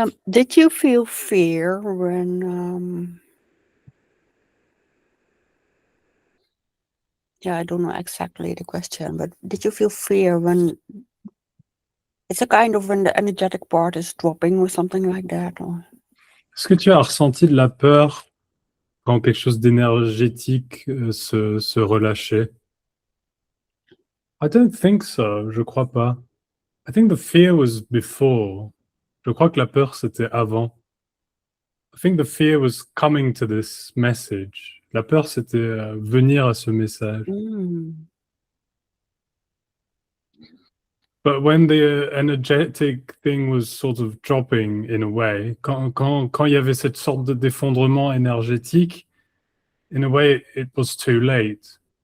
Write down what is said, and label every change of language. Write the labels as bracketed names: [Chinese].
[English] Did you feel fear when yeah, I don't know exactly the question, but did you feel fear when it's a kind of when the energetic part is dropping or something like that? Or [French] Est-ce que tu as ressenti de la peur quand quelque chose d'énergétique se relâchait? [English] I don't think so, [French] je crois pas. [English] I think the fear was before. [French] Je crois que la peur, c'était avant. [English] I think the fear was coming to this message. [French] La peur, c'était venir à ce message. [English] But when the energetic thing was sort of dropping in a way, [French] quand il y avait cette sorte d'effondrement énergétique, [English] in a way, it was too late.